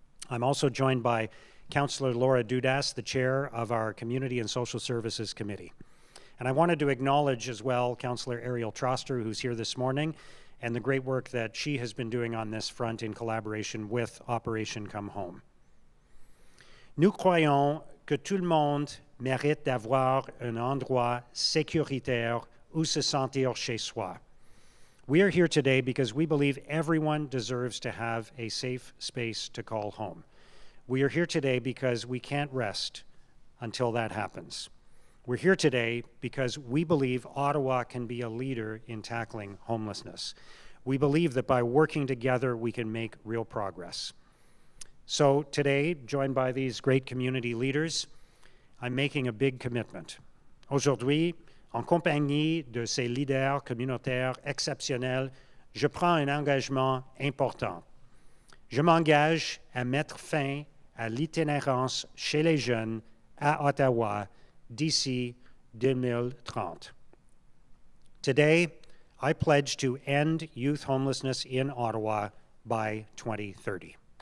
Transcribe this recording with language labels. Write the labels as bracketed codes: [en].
[en] I'm also joined by Councillor Laura Dudas, the chair of our Community and Social Services Committee. And I wanted to acknowledge as well Councillor Ariel Troster, who's here this morning, and the great work that she has been doing on this front in collaboration with Operation Come Home. [fr] Nous croyons que tout le monde mérite d'avoir un endroit sécuritaire où se sentir chez soi. [en] We are here today because we believe everyone deserves to have a safe space to call home. We are here today because we can't rest until that happens. We're here today because we believe Ottawa can be a leader in tackling homelessness. We believe that by working together, we can make real progress. So today, joined by these great community leaders, I'm making a big commitment. [fr] Aujourd'hui, en compagnie de ces leaders communautaires exceptionnels, je prends un engagement important. Je m'engage à mettre fin à l'itinérance chez les jeunes à Ottawa d'ici 2030. [en] Today, I pledge to end youth homelessness in Ottawa by 2030.